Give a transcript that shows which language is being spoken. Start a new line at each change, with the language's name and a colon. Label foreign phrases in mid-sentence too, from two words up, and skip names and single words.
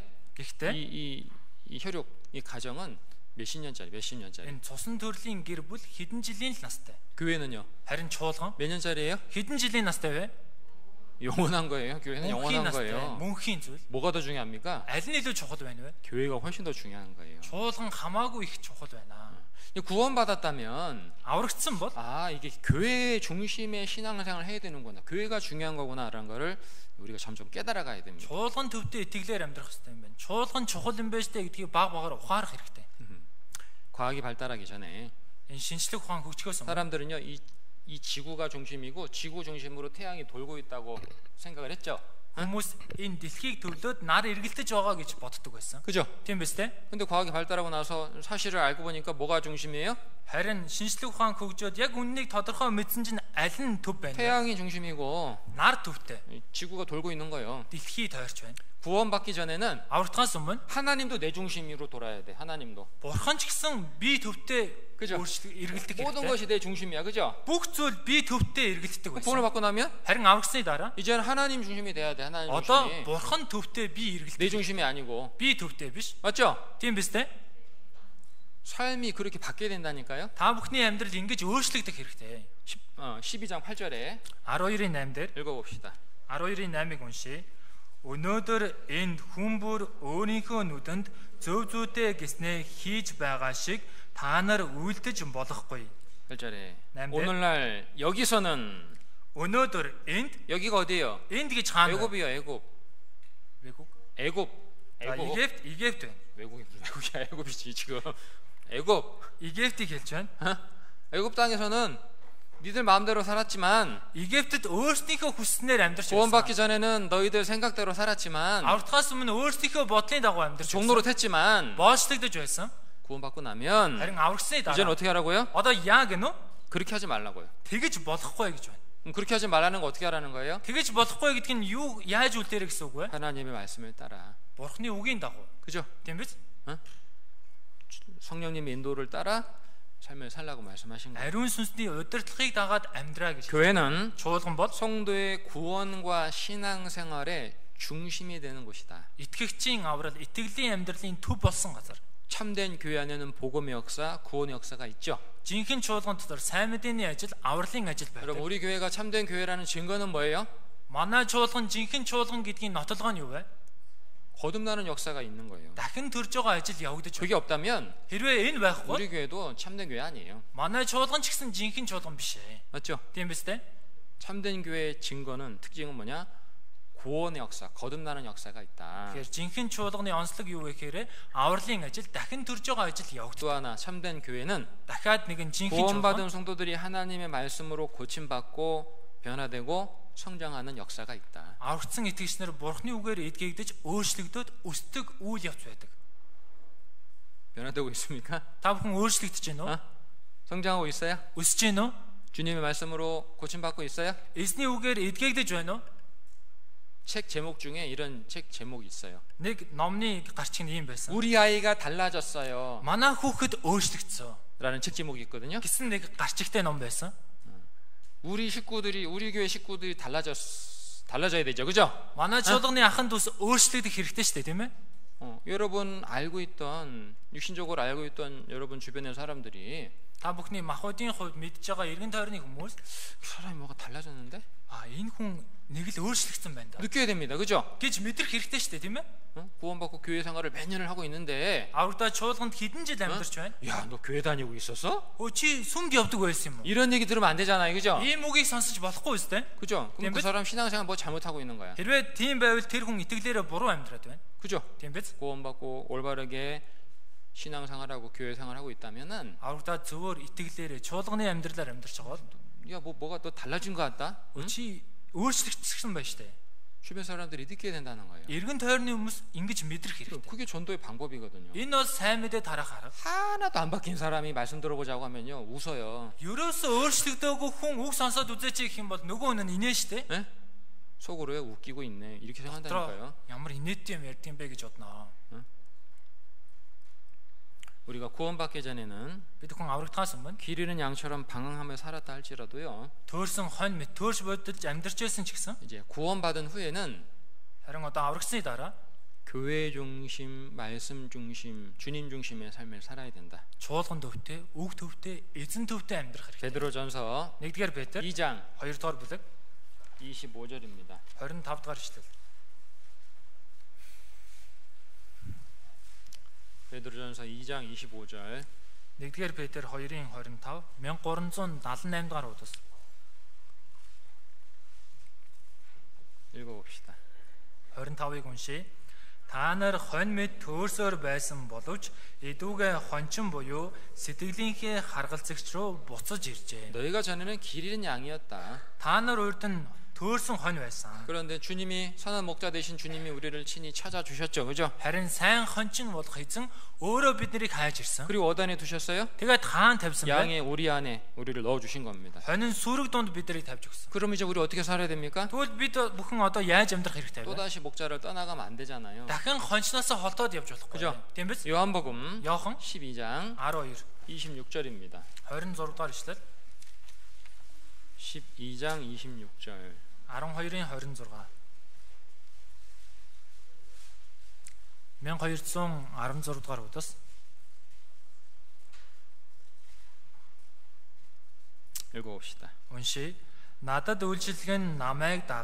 Mongolian: Гэхдээ
Korean: 이 혈육, 이 가정은 몇십 년짜리.
Mongolian: энэ цусан төрлийн гэр бүл хэдэн жилийн л настай.
Korean: 교회는요?
Mongolian: Харин чуулган
Korean: 몇 년짜리예요?
Mongolian: хэдэн жилийн настай вэ?
Korean: 영원한 거예요. 교회는
Mongolian: Мөнхийн
Korean: 영원한
Mongolian: настай.
Korean: 거예요.
Mongolian: Мөнхийн зүйл.
Korean: 뭐가 더 중요합니까?
Mongolian: Аль нь илүү чухал байна вэ?
Korean: 교회가 훨씬 더 중요한 거예요.
Mongolian: Чуулган хамаагүй их чухал байна.
Korean: 구원받았다면
Mongolian: Аврагдсан бол
Korean: 이게 교회 중심의 신앙생활을 해야 되는구나. 교회가 중요한 거구나라는 거를 우리가 점점 깨달아 가야 됩니다.
Mongolian: чуулган төвтэй итгэлээр амьдрах хэрэгтэй юм байна. Чуулган чухал юм байж тээ гэдгийг баг багаар ухаарах хэрэгтэй.
Korean: 과학이 발달하기 전에
Mongolian: Энэ шинжлэх ухаан хөгжихөөс өмнө
Korean: 사람들은요 이 지구가 중심이고 지구 중심으로 태양이 돌고 있다고 생각을 했죠.
Mongolian: хүмүүс энэ дэлхийг төрлөөд нар эргэлдэж байгаа гэж боддог байсан.
Korean: 그죠?
Mongolian: Тийм биз дээ?
Korean: 근데 과학이 발달하고 나서 사실을 알고 보니까 뭐가 중심이에요?
Mongolian: Харин шинжлэх ухаан хөгжөөд яг үннийг тодорхой мэдсэн чинь аль нь төв байна вэ?
Korean: 태양이 중심이고
Mongolian: Нар төвтэй.
Korean: 지구가 돌고 있는 거예요.
Mongolian: Дэлхий тойрч байна.
Korean: 구원받기 전에는
Mongolian: Аврагдахаас өмнө
Korean: 하나님도 내 중심으로 돌아야 돼. 하나님도.
Mongolian: Бурхан ч гэсэн би төвтэй
Korean: 그죠?
Mongolian: эргэлдэг
Korean: 모든
Mongolian: хэрэгтэй.
Korean: 것이 내 중심이야. 그죠?
Mongolian: Бүх зүйл би төвтэй эргэлддэг
Korean: 구원을
Mongolian: байсан.
Korean: 받고 나면
Mongolian: Харин аврагсны дараа
Korean: 이제는 하나님 중심이 돼야 돼. 하나님
Mongolian: одоо
Korean: 중심이.
Mongolian: Бурхан tөвтэй би
Korean: 내
Mongolian: эргэлдэг.
Korean: 중심이 아니고.
Mongolian: Би tөвтэй биш.
Korean: 맞죠?
Mongolian: Тийм биз дээ?
Korean: 삶이 그렇게 바뀌어야 된다니까요.
Mongolian: Та бүхний амьдрал ингэж өөрчлөгдөх хэрэгтэй.
Korean: 12장 8절에
Mongolian: 12-ийн 8 дээр
Korean: 읽어봅시다.
Mongolian: 12-ийн 8-ыг уншийе. Өнөөдөр энд хүн бүр өөрийнхөө нүдэнд зөв зүйтэй гэснээ хийж байгаа шиг та нар үйлдэж болохгүй.
Korean: 8절에 네. 오늘날 여기서는
Mongolian: Өнөөдөр энд
Korean: 여기가 어디예요?
Mongolian: энд гэж хаана вэ?
Korean: 애굽이요. 애굽. 외국? 애굽.
Mongolian: За
Korean: 애굽.
Mongolian: Египт байна.
Korean: 외국이 무슨 애굽이야? 애굽이지 지금. 애굽.
Mongolian: Египтийг хэлж байна.
Korean: 애굽 땅에서는 니들 마음대로 살았지만
Mongolian: Египтэд өөрсдийнхөө хүснээр амьдарч
Korean: 구원받기
Mongolian: байсан.
Korean: 전에는 너희들 생각대로 살았지만
Mongolian: Аврагдахаас өмнө өөрсдийнхөө бодлын дагуу амьдарч
Korean: 종로로
Mongolian: байсан.
Korean: 텄지만
Mongolian: Боочлогдож байсан.
Korean: 구원받고 나면
Mongolian: Харин аврагсны
Korean: 이제는
Mongolian: дараа
Korean: 어떻게 하라고요?
Mongolian: одоо яа гэнэ үү?
Korean: 그렇게 하지 말라고요.
Mongolian: Тэгэж болохгүй гэж байна.
Korean: 그렇게 하지 말라는 거 어떻게 하라는 거예요?
Mongolian: Тэгэж болохгүй гэдэг нь юу яаж үлдээрэ гэсэн үг вэ?
Korean: 하나님의 말씀을 따라.
Mongolian: Бурхны үгийн дагуу.
Korean: 그죠?
Mongolian: Тийм биз?
Korean: 성령님의 인도를 따라 삶을 살라고 말씀하신 거예요.
Mongolian: Ариун сүнсний удирдлагыг дагаад амьдраа гэж.
Korean: 교회는
Mongolian: Чуулган бол
Korean: 성도의 구원과 신앙생활의 중심이 되는 곳이다.
Mongolian: итгэгчийн аврал, итгэлийн амьдралын төв болсон газар.
Korean: 참된 교회 안에는 복음의 역사, 구원의 역사가 있죠.
Mongolian: Жинхэнэ чуулган дотор сайн мэдээний ажил, авралын ажил
Korean: 여러분
Mongolian: байдаг.
Korean: 우리 교회가 참된 교회라는 증거는 뭐예요?
Mongolian: Манай чуулган жинхэнэ чуулган гэдгийн нотолгоо нь юу вэ?
Korean: 거듭나는 역사가 있는 거예요.
Mongolian: Дахин төрж байгаа ажил явагдаж
Korean: 그게
Mongolian: байна.
Korean: 없다면
Mongolian: Хэрвээ энэ байхгүй,
Korean: 우리 교회도 참된 교회 아니에요.
Mongolian: манай чуулган ч гэсэн жинхэнэ чуулган биш ээ.
Korean: 맞죠?
Mongolian: Тийм биз дээ?
Korean: 참된 교회의 증거는 특징은 뭐냐? 구원의 역사, 거듭나는 역사가 있다.
Mongolian: Тэгэхээр жинхэнэ чуулганы онцлог юу вэ гэхээр авралын ажил, дахин төрж байгаа ажил явагдаж.
Korean: 또 하나 참된 교회는
Mongolian: Дахиад нэгэн жинхэнэ чуулган
Korean: 구원받은 성도들이 하나님의 말씀으로 고침받고 변화되고 성장하는 역사가 있다.
Mongolian: аврагдсан итгэгчнэр Бурхны үгээр эдгээгдэж өөрчлөгдөд өсдөг үйл явц байдаг.
Korean: 변화되고 있습니까?
Mongolian: Та бүхэн өөрчлөгдөж байна уу?
Korean: 성장하고 있어요?
Mongolian: Өсөж байна уу?
Korean: 주님의 말씀으로 고침받고 있어요?
Mongolian: Эзний үгээр эдгээгдэж байна уу?
Korean: 책 제목 중에 이런 책 제목이 있어요.
Mongolian: Нэг номны гарчиг нь ийм байсан.
Korean: 우리 아이가 달라졌어요.
Mongolian: Манай хүүхэд өөрчлөгдсөн
Korean: 라는 책 제목이 있거든요.
Mongolian: гэсэн нэг гарчигтай ном байсан.
Korean: 우리 교회 식구들이 달라져야 되죠, 그죠?
Mongolian: Манай чуулганы ахын дүүс өөрчлөгдөх хэрэгтэй шүү дээ, тийм ээ?
Korean: 여러분 육신적으로 알고 있던 여러분 주변의 사람들이
Mongolian: Та бүхний махбодын хувьд мэдж байгаа эргэн тойрны хүмүүс
Korean: 그 사람이 뭐가 달라졌는데?
Mongolian: энэ хүн нэг л өөрчлөгдсөн байна да.
Korean: 느껴야 됩니다, 그죠?
Mongolian: гэж мэдрэх хэрэгтэй шүү дээ, тийм ээ?
Korean: 구원받고 교회 생활을 몇 년을 하고 있는데,
Mongolian: Аврагдаа чуулганд хэдэн жил амьдарч байна?
Korean: 야, 너 교회 다니고 있었어?
Mongolian: Чи сүмд явдаг байсан юм уу?
Korean: 이런 얘기 들으면 안 되잖아요, 그죠?
Mongolian: Ийм үгийг сонсож болохгүй үстэй.
Korean: 그죠? 그럼 그 사람 신앙생활 뭐 잘못하고 있는 거야,
Mongolian: Хэрвээ тийм байвал тэр хүн итгэлээрээ буруу амьдраад байна.
Korean: 그죠?
Mongolian: Тийм биз?
Korean: 구원받고 올바르게 신앙생활하고 교회 생활하고 있다면은,
Mongolian: Аврагдаа зөвөр итгэлээрээ чуулганы амьдралаар амьдарч байгаа бол
Korean: 야, 뭐가 또 달라진 것 같다?
Mongolian: чи өөрчлөгдсөн байна шүү дээ.
Korean: 주변 사람들이 느껴야 된다는 거예요.
Mongolian: Эргэн тойрны хүмүүс ингэж мэдрэх хэрэгтэй.
Korean: 그게 전도의 방법이거든요.
Mongolian: Энэ бол сайн мэдээ тарах арга.
Korean: 하나도 안 바뀐 사람이 말씀 들어보자고 하면요, 웃어요.
Mongolian: Ерөөсөө өөрчлөгдөөгүй хүн үг сонсоод үзээч гэх юм бол нөгөө хүн нь инээ шүү дээ.
Korean: 예? 속으로 왜 웃기고 있네, 이렇게 생각한다니까요.
Mongolian: Ямар инээдтэй юм ярьд юм бэ гэж бодноо.
Korean: 우리가 구원받기 전에는
Mongolian: Бид хүн аврагдахаас өмнө
Korean: 길 잃은 양처럼 방황하며 살았다 할지라도요,
Mongolian: төөрсөн хонь мэт төөрч бодож амьдарч байсан ч гэсэн
Korean: 이제 구원받은 후에는
Mongolian: харин одоо аврагдсны дараа
Korean: 교회 중심, 말씀 중심, 주님 중심의 삶을 살아야 된다.
Mongolian: чуулган төвтэй, үг төвтэй, эзэн төвтэй амьдрах хэрэгтэй.
Korean: 베드로전서
Mongolian: 1-р Петр
Korean: 2장
Mongolian: 2-р бүлэг
Korean: 25절입니다.
Mongolian: 25-р эшлэл.
Korean: 베드로전서 2장 25절.
Mongolian: 1-р Петр 2-ын 25 1378 дахь удас.
Korean: 읽어봅시다.
Mongolian: 25-ыг уншия. Та нар хонь мэд төөрсөөр байсан боловч эдүүгээ хончин буюу сэтгэлийнхээ харгалзагч руу буцаж иржээ.
Korean: 너희가 전에는 길 잃은 양이었다.
Mongolian: Та нар урд нь төөрсөн хонь байсан.
Korean: 그런데 주님이 선한 목자 되신 주님이 우리를 친히 찾아주셨죠, 그죠?
Mongolian: Харин сайн хончин болох эзэн өөрөө биднийг хайж ирсэн.
Korean: 그리고 어디에 두셨어요?
Mongolian: Тэгээд хаан тавьсан байна.
Korean: 양의 오리 안에 우리를 넣어주신 겁니다.
Mongolian: Хонин сүрэг дунд биднийг тавьж өгсөн.
Korean: 그럼 이제 우리 어떻게 살아야 됩니까?
Mongolian: Тэгвэл бид бүхэн одоо яаж амьдрах хэрэгтэй вэ?
Korean: 또다시 목자를 떠나가면 안 되잖아요.
Mongolian: Дахин хончноос холдоод явж болохгүй.
Korean: 그죠?
Mongolian: Тийм биз?
Korean: 요한복음
Mongolian: Иохан
Korean: 12장
Mongolian: 12
Korean: 26절입니다.
Mongolian: 26 дахь эшлэл
Korean: 12장 26절.
Mongolian: 12-ын 26 1216 дахь удас
Korean: 읽어봅시다.
Mongolian: уншия. Надад үйлчлэгэн намайг даг.